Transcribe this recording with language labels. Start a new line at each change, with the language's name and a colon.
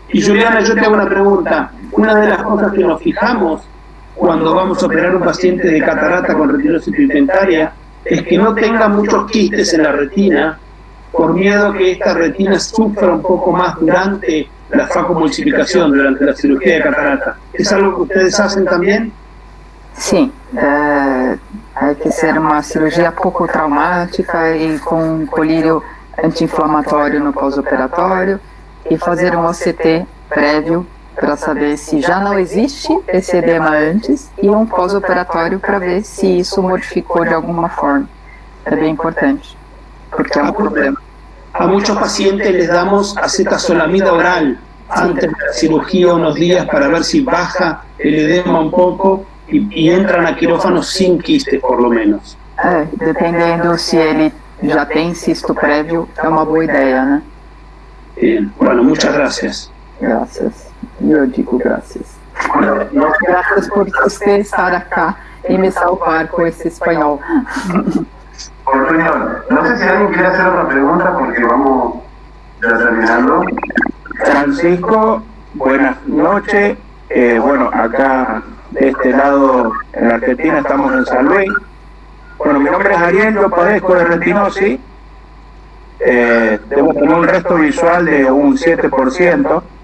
Spanish: Y Juliana, yo te hago una pregunta. Una de las cosas que nos fijamos cuando vamos a operar un paciente de catarata con retinosis pigmentaria es que no tenga muchos quistes en la retina por miedo que esta retina sufra un poco más durante la facomulsificación, durante la cirugía de catarata. ¿Es algo que ustedes hacen también?
Portuguese: Sim,
Spanish: hay que
Portuguese: ser uma cirurgia pouco traumática e com colírio anti-inflamatório no pós-operatório e fazer um OCT prévio para saber se já não existe esse edema antes e um pós-operatório para ver se isso modificou de alguma forma. É bem importante, porque é um problema.
Spanish: A muchos pacientes les damos acetazolamida oral antes de la cirugía unos días para ver si baja el edema un poco y entran a quirófano sin quiste, por lo menos.
Portuguese: Dependendo se ele já tem cisto prévio, é uma boa ideia, né?
Spanish: Bien, bueno, muchas gracias.
Portuguese: Graças. Eu digo graças. Graças por você estar
Spanish: acá
Portuguese: e me salvar com esse espanhol.
Spanish: Portuñol, no sé si alguien quiere hacer otra pregunta porque vamos ya terminando. Francisco, buenas noches. Bueno, acá de este lado en Argentina estamos en San Luis. Bueno, mi nombre es Ariel, yo padezco de retinosis. Debo tener un resto visual de un 7%.